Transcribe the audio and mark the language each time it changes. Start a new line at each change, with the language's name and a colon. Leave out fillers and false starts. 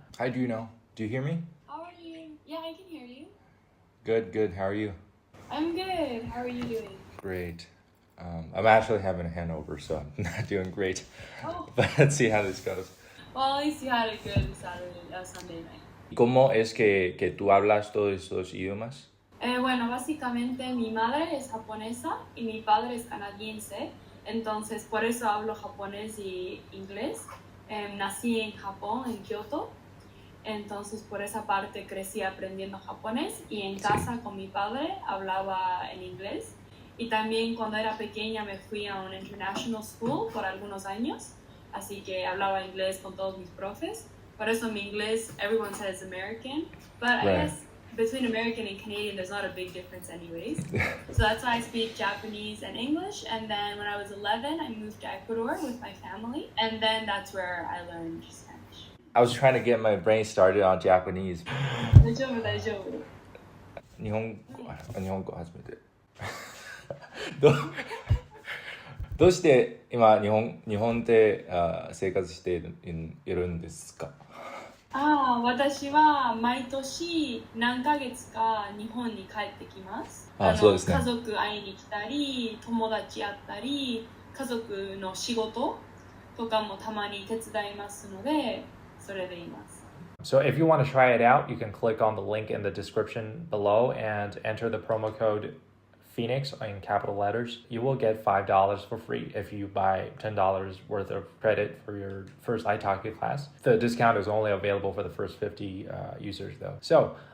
English: Hi, Juno. Do you hear me? How are you? Yeah, I can hear you. Good. How are you? I'm good. How are you doing? Great. I'm actually having a hangover, so I'm not doing great. Oh. But let's see how this goes. Well, at least you had a good Sunday night.
Spanish: ¿Cómo es que tú hablas todos estos idiomas? Bueno, básicamente mi madre es japonesa y mi padre es canadiense, entonces por eso hablo japonés y inglés. Nací en Japón, en Kioto, entonces por esa parte crecí aprendiendo japonés y en casa con mi padre hablaba en inglés. Y también cuando era pequeña me fui a un
English: international school
Spanish: por algunos años, así que hablaba inglés con todos mis profes. Por eso mi inglés,
English: everyone says American, but I guess between American and Canadian there's not a big difference anyways. So that's why I speak Japanese and English. And then when I was 11, I moved to Ecuador with my family, and then that's where I learned Spanish. I was trying to get my brain started on Japanese.
Japanese: 大丈夫。日本語初めて。どうして今日本で生活しているんですか？私は毎年何ヶ月か日本に帰ってきます。そうですね。家族会いに来たり、友達会ったり、家族の仕事とかもたまに手伝いますので、それでいます。
English: So if you want to try it out, you can click on the link in the description below and enter the promo code Phoenix in capital letters. You will get $5 for free if you buy $10 worth of credit for your first Italki class. The discount is only available for the first 50 users though. So